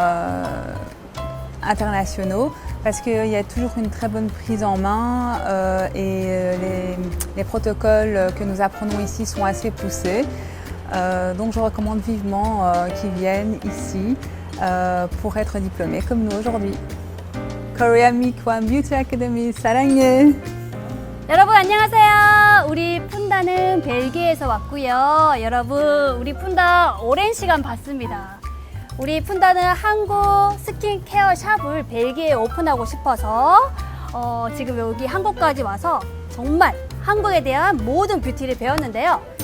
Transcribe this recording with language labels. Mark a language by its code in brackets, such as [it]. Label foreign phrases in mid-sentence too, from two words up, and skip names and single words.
[fr] internationaux parce qu'il y a toujours une très bonne prise en main et les protocoles que nous apprenons ici sont assez poussés. Donc je recommande vivement qu'ils viennent ici pour être diplômés comme nous aujourd'hui. Korea Mikwang Beauty Academy, [ko] 사랑해! 여러분 안녕하세요. 우리 푼다는 벨기에에서 왔고요. 여러분 우리 푼다 오랜 시간 봤습니다. 우리 푼다는 한국 스킨케어 샵을 벨기에에 오픈하고 싶어서 지금 여기 한국까지 와서 정말 한국에 대한 모든 뷰티를 배웠는데요.